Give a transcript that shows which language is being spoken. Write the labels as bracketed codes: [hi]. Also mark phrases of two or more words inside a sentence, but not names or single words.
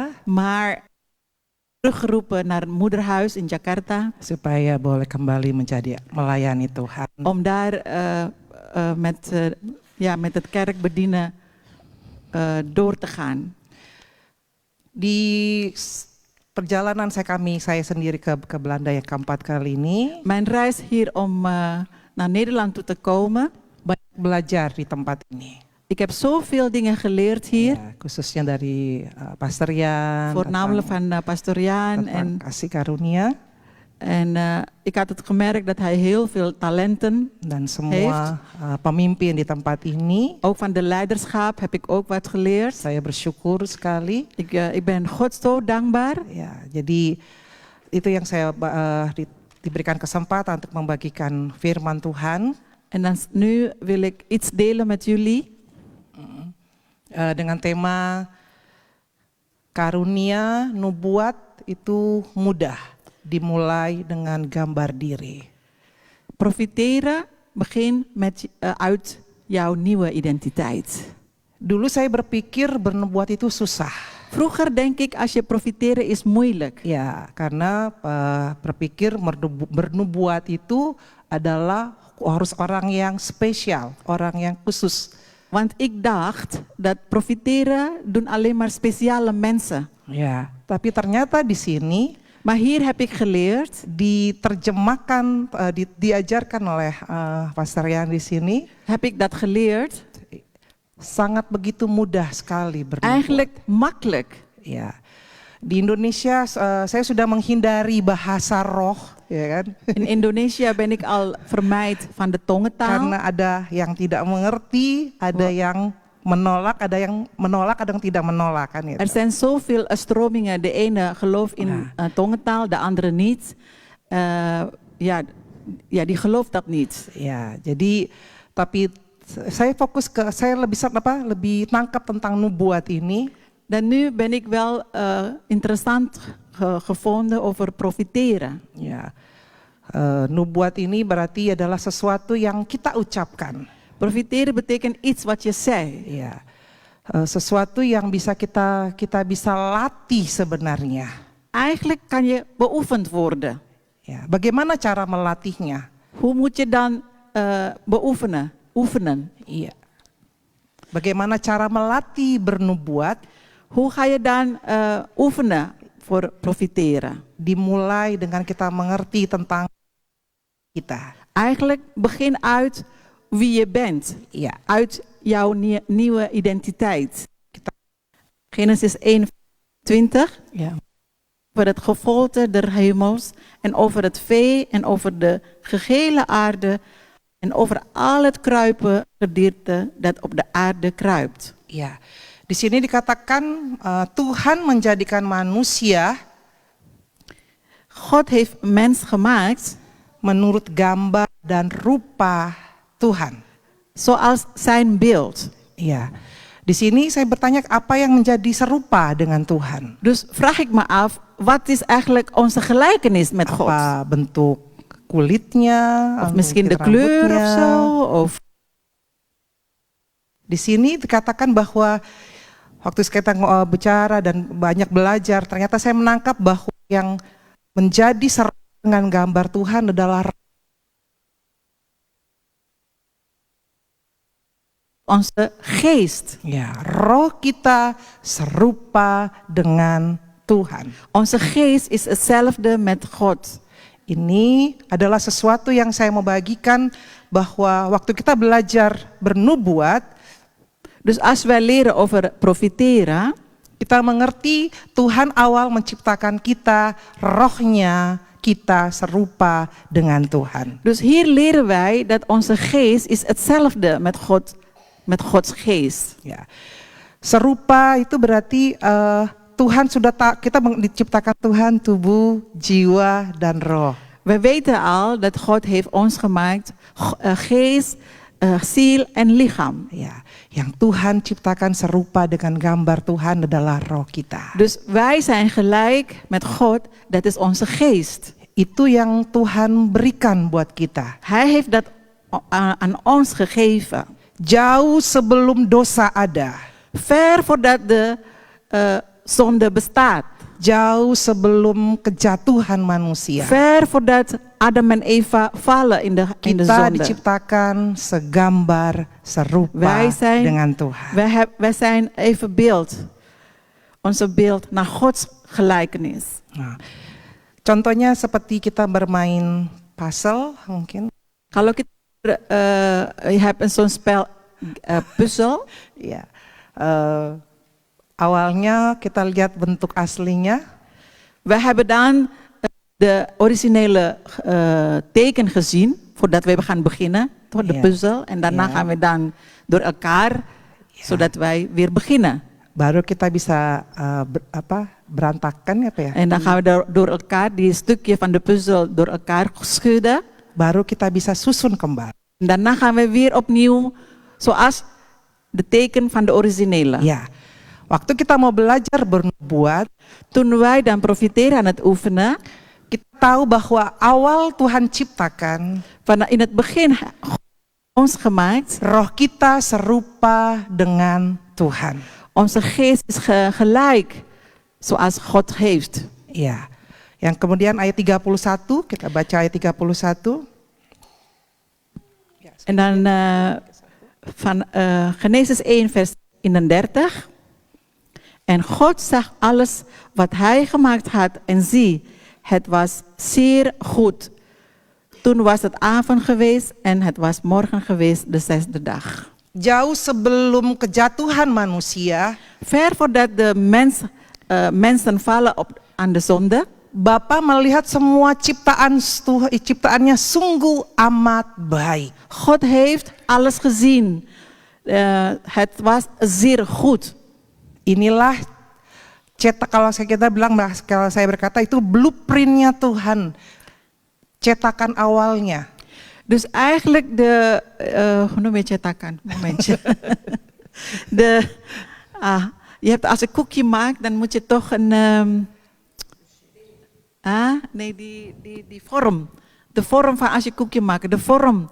[nl] maar teruggeroepen naar het moederhuis in Jakarta, [id] supaya boleh kembali melayani Tuhan. [nl] Om daar met het kerk bedienen door te gaan. [id] Di perjalanan saya sendiri ke Belanda yang keempat kali ini, [nl] mijn reis hier om naar Nederland toe te komen, [id] banyak belajar di tempat ini. [nl] Ik heb zoveel dingen geleerd hier. Ja, [id] khususnya dari Pastor Jan. [nl] Voornamelijk van Pastor Jan. En [id] kasih karunia. [nl] En ik had het gemerkt dat hij heel veel talenten [id] dan semua pemimpin di tempat ini. [nl] Ook van de leiderschap heb ik ook wat geleerd. [id] Saya bersyukur sekali. [nl] Ik ben God zo dankbaar. [id] Ya, jadi itu yang saya diberikan kesempatan untuk membagikan firman Tuhan. [nl] En dan nu wil ik iets delen met jullie. [id] Dengan tema karunia nubuat itu mudah, dimulai dengan gambar diri. [nl] Profiteren begin uit jouw nieuwe identiteit. [id] Dulu saya berpikir bernubuat itu susah. [nl] Vroeger denk ik als je profiteren is moeilijk. [id] Ya, karena berpikir bernubuat itu adalah harus orang yang spesial, orang yang khusus. [nl] Want ik dacht dat profiteren doen alleen maar speciale mensen. [id] Ya, tapi ternyata di sini [nl] Maar hier heb ik geleerd, [id] diterjemahkan, diajarkan oleh Pastor Yan di sini, [nl] heb ik dat geleerd, [id] sangat begitu mudah sekali bernubuat. [nl] eigenlijk makkelijk. [id] Ya, di Indonesia saya sudah menghindari bahasa roh, ya kan? [nl] In Indonesië ben ik al vermijd van de tongentaal. [id] Karena ada yang tidak mengerti, ada yang menolak, ada yang tidak menolak kan ya. [nl] Er zijn zoveel stromingen. De ene gelooft in tongentaal, de andere niet. Ja, die gelooft dat niet. [id] Ya, jadi tapi saya fokus ke, saya lebih nangkap tentang nubuat ini. [nl] Dan nu ben ik wel interessant gevonden over profiteren. [id] Ya, nubuat ini berarti adalah sesuatu yang kita ucapkan. [nl] Profiteren betekent iets wat je zei. [id] Ya, sesuatu yang bisa kita bisa latih sebenarnya. [nl] Eigenlijk kan je beoefend worden. Ya, bagaimana cara melatihnya? Hoe moet je dan beoefenen? Oefenen. [id] Iya. Bagaimana cara melatih bernubuat? [nl] Hoe ga je dan oefenen voor profiteren? [id] Dimulai dengan kita mengerti tentang kita. [nl] Eigenlijk begin uit wie je bent. Ja. Uit jouw nieuwe identiteit. Genesis 1:20. Ja. Over het gevolte der hemels en over het vee en over de gehele aarde en over al het kruipen gedierte dat op de aarde kruipt. [id] Ya. Di sini dikatakan Tuhan menjadikan manusia. [nl] God heeft mens gemaakt [id] Menurut gambar dan rupa Tuhan. [nl] Zoals zijn beeld. [id] Ya. Di sini saya bertanya apa yang menjadi serupa dengan Tuhan? [nl] Dus vraag ik me af, wat is eigenlijk onze gelijkenis met God? [id] Apa bentuk kulitnya? [nl] Of misschien de [id] bentuk [nl] kleur of [id] rambutnya? [nl] zo? Of [id] Di sini dikatakan bahwa waktu kita bicara dan banyak belajar, ternyata saya menangkap bahwa yang menjadi serupa dengan gambar Tuhan adalah [nl] onze geest. [id] ya, roh kita serupa dengan Tuhan. [nl] Onze geest is hetzelfde met God. [id] Ini adalah sesuatu yang saya mau bagikan bahwa waktu kita belajar bernubuat, [nl] Dus als wij leren over profiteren, [id] kita mengerti Tuhan awal menciptakan kita, rohnya kita serupa dengan Tuhan. [nl] dus hier leren wij dat onze geest is hetzelfde met Gods geest. [id] Ya. Serupa itu berarti Tuhan sudah kita diciptakan Tuhan tubuh, jiwa dan roh. [nl] We weten al dat God heeft ons gemaakt, geest, ziel en lichaam. [id] Ya, yang Tuhan ciptakan serupa dengan gambar Tuhan adalah roh kita. [nl] Dus wij zijn gelijk met God, dat is onze geest. [id] Itu yang Tuhan berikan buat kita. [nl] Hij heeft dat aan ons gegeven. [id] Jauh sebelum dosa ada. [nl] Ver voordat de zonde bestaat. [id] Jauh sebelum kejatuhan manusia. [nl] Ver voordat Adam en Eva vallen in de [id] Kita [nl] zonde. [id] diciptakan segambar serupa dengan Tuhan. [nl] Wij zijn even beeld. Onze beeld naar Gods gelijkenis. [id] Nah, contohnya seperti kita bermain puzzle mungkin. Kalau kita [nl] je hebt zo'n spel puzzel. [id] Ya, awalnya kita lihat bentuk aslinya. [nl] We hebben dan de originele teken gezien voordat we gaan beginnen, door de puzzel. En daarna gaan we dan door elkaar, zodat wij weer beginnen. [id] Baru kita bisa berantakan ya. [nl] En dan gaan we door elkaar die stukje van de puzzel door elkaar schudden. [id] Baru kita bisa susun kembali. [nl] En daarna gaan we weer opnieuw, zoals de teken van de originele. [id] Ya, waktu kita mau belajar bernubuat, [nl] toen wij dan profiteren aan het oefenen, [id] kita tahu bahwa awal Tuhan ciptakan, [nl] van in het begin ons gemaakt, [id] roh kita serupa dengan Tuhan. [nl] Onze geest is gelijk zoals God heeft. [id] Ya. Yang kemudian ayat 31, kita baca ayat 31. [nl] En dan van Genesis 1 vers 31. En God zag alles wat hij gemaakt had en zie, het was zeer goed. Toen was het avond geweest en het was morgen geweest, de 6e dag. [id] Jauh sebelum kejatuhan manusia, [nl] Ver voordat de mensen vallen aan de zonde, [id] Bapa melihat semua ciptaannya sungguh amat baik. [nl] God heeft alles gezien. Het was zeer goed. [id] Inilah cetak, kalau saya berkata itu blueprintnya Tuhan, cetakan awalnya. [nl] Dus eigenlijk hoe noem je cetakan? Momentje. Je hebt als een koekje maakt, dan moet je toch een, die vorm. De vorm van als je koekje maakt, de vorm.